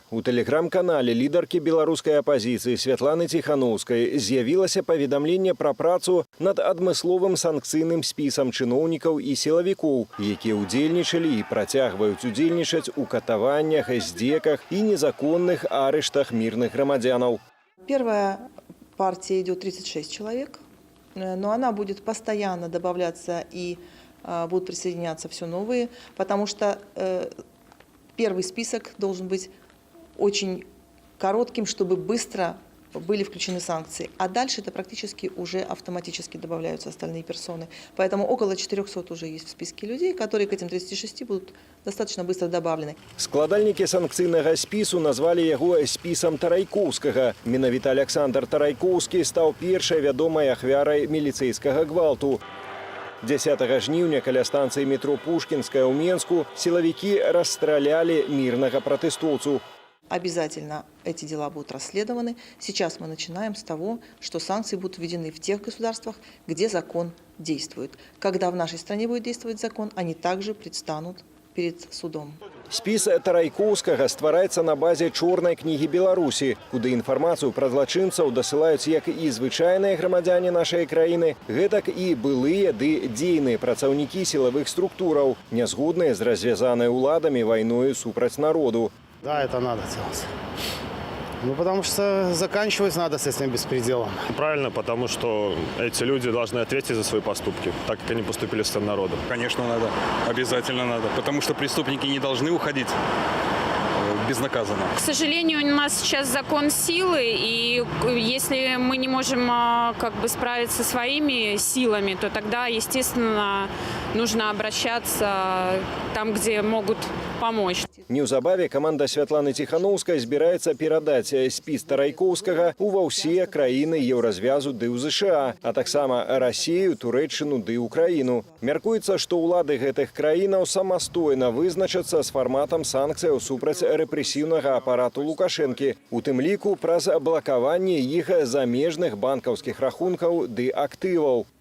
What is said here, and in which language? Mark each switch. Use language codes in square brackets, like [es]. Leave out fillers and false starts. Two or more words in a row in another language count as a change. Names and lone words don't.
[be] У тэлеграм-канале лідаркі беларускай апазіцыі Святланы Ціханаўскай з'явілася паведамленне пра працу над адмысловым санкцыйным спісам чыноўнікаў і сілавікоў, якія ўдзельнічалі і працягваюць удзельнічаць у катаваннях, здзеках і незаконных арыштах мірных грамадзянаў. [ru] Первая партия идет 36 человек, но она будет постоянно добавляться и будут присоединяться все новые, потому что первый список должен быть очень коротким, чтобы быстро были включены санкции. А дальше это практически уже автоматически добавляются остальные персоны. Поэтому около 400 уже есть в списке людей, которые к этим 36 будут достаточно быстро добавлены. [be] Складальнікі санкцыйнага спісу назвалі яго спісам Тарайкоўскага. Менавіта Александр Тарайкоўскі стаў першай вядомай ахвярай міліцэйскага гвалту. 10 жніўня каля станцыі метро Пушкінская ў Менску сілавікі расстралялі мірнага пратэстоўцу. [ru] Обязательно эти дела будут расследованы. Сейчас мы начинаем с того, что санкции будут введены в тех государствах, где закон действует. Когда в нашей стране будет действовать закон, они также предстанут перед судом. [be] Спіс Тарайкоўскага ствараецца на базе чорнай кнігі Беларусі, куды інфармацыю пра злачынцаў дасылаюць як і звычайныя грамадзяне нашай краіны, гэтак і былыя ды дзейныя працаўнікі сілавых структураў, нязгодныя з развязанай уладамі вайною супраць народу. [ru] Да, это надо делать. Ну, потому что заканчивать надо с этим беспределом. Правильно, потому что эти люди должны ответить за свои поступки, так как они поступили с народом. Конечно, надо. Обязательно надо. Потому что преступники не должны уходить безнаказанно. К сожалению, у нас сейчас закон силы, и если мы не можем справиться со своими силами, то тогда, естественно, нужно обращаться там, где могут помочь. [be] Неўзабаве каманда Святланы Ціханаўскай збіраецца перадаць спіс Тарайкоўскага ва ўсе краіны Еўразвязу ды ў ЗША, а таксама Расію, Турэччыну ды Украіну. Мяркуецца, што ўлады гэтых краінаў самастойна вызначацца з фарматам санкцыяў супраць рэпрэсіўнага апарату Лукашэнкі, у тым ліку праз блакаванне іх замежных банкаўскіх рахункаў ды актываў.